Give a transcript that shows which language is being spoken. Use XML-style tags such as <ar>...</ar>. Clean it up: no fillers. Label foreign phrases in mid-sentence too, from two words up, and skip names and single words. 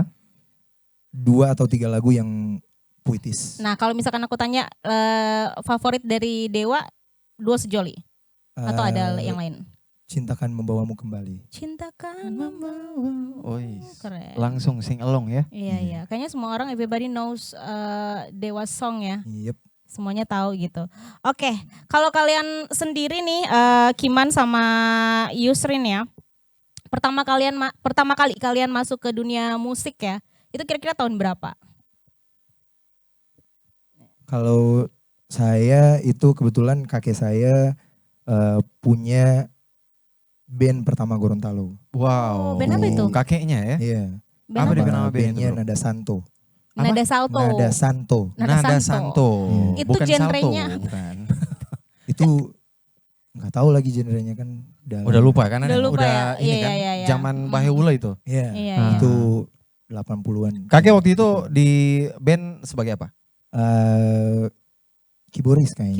<id>2 atau 3 lagu yang puitis. Nah kalau misalkan aku tanya favorit dari Dewa Dua Sejoli atau ada yang lain? Cintakan membawamu kembali. Cintakan Oh, keren. langsung</id> <en>sing along</en> <id>ya. Iya iya. Kayaknya semua orang</id> <en>everybody knows Dewa song</en> <id>ya. Yep. Semuanya tahu gitu. Oke, kalau kalian sendiri nih Kiman sama Yusrin ya. Pertama kali kalian masuk ke dunia musik ya. Itu kira-kira tahun berapa? Kalau saya itu kebetulan kakek saya punya band pertama Gorontalo. Wow. Oh, band apa itu? Kakeknya ya. Iya. Band Apa apa? dia nama bandnya bandnya tuh, bro? Nada Santo. Nada Salto. Nada Santo. Nada Santo. Santo. Itu Bukan genrenya salto, apa? bukan. Itu nggak tahu lagi genrenya kan. Udah lupa kan? Udah lupa ya? Ini Iya, kan iya, iya. zaman Bahewula itu. Iya. Iya, Ah. iya. Itu 80-an. Kakek waktu itu di band sebagai apa? Keyboardis kayaknya.</id>